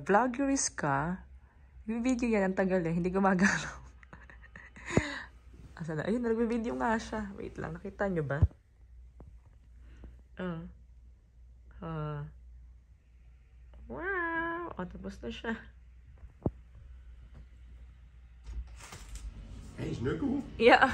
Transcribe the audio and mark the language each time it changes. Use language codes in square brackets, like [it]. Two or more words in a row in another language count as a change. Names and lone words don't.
[tl] Vloggerist ka. Nagbe-video yan. Ang tagal eh. Hindi gumagalaw. [ceb] Asa na? [tl] Ayun, nagbe-video nga siya. Wait lang. Nakita nyo ba? Wow! O, tapos na siya. [nl] Hey, is nu goed? [en] Yeah.